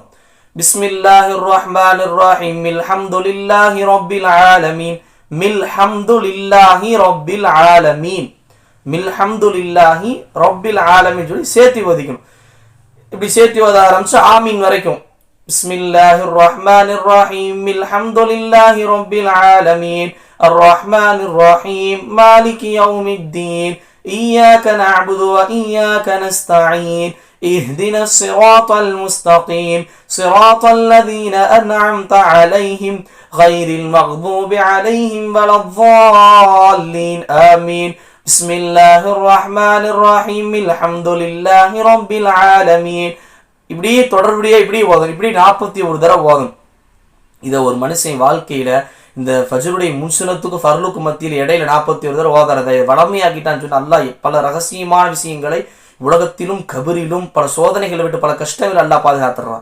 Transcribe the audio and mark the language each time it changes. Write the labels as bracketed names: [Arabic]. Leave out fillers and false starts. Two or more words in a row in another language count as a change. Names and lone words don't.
[Arabic] بسم الله الرحمن الرحيم الحمد لله رب العالمين الحمد لله رب العالمين الحمد لله رب العالمين [Tamil] சொல்லி சேர்த்து ஓதிக்கணும். இப்படி சேர்த்து ஓத ஆரம்பிச்சு ஆமீன் வரைக்கும் [Arabic] بسم الله الرحمن الرحيم الحمد لله رب العالمين الرحمن الرحيم مالك يوم الدين إياك نعبد و إياك نستعين اهدنا الصراط المستقيم صراط الذين أنعمت عليهم غير المغضوب عليهم ولا الضالين آمين بسم الله الرحمن الرحيم الحمد لله رب العالمين. [Tamil] இப்படியே தொடர்படியாக இப்படி ஓதணும். இப்படி 41 தடவை ஓதணும். இதை ஒரு மனுஷன் வாழ்க்கையில இந்த ஃபஜ்ருடைய முன்சுனத்துக்கு ஃபர்லுக்கு மத்தியில் இடையில 41 தடவை ஓதுறதை வளமையாக்கிட்டான்னு சொன்னா அல்லாஹ் பல ரகசியமான விஷயங்களை உலகத்திலும் கபரிலும் பல சோதனைகளை விட்டு பல கஷ்டங்களை அல்லாஹ் பாதுகாத்துறான்.